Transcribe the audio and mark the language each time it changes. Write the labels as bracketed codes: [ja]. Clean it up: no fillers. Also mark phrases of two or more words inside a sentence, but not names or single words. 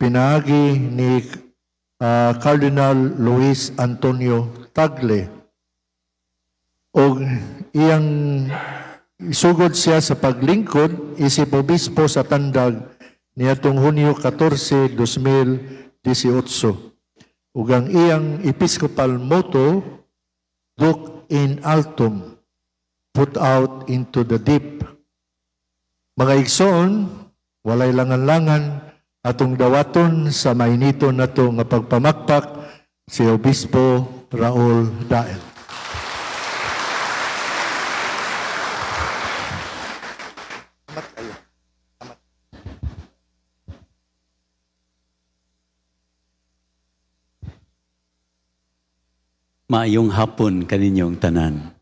[ceb] Pinaagi ni Cardinal Luis Antonio Tagle. O iyang isugod siya sa paglingkod isip obispo sa Tandag niadtong Hunyo 14, 2018. Ug ang iyang [en] episcopal motto, [la] Duc in altum, [en] put out into the deep. [ceb] Mga igsoon, walay langan-langan atong dawaton sa mainito nato nga pagpamakpak si Obispo Raul Dael. Maayong hapon kaninyong tanan.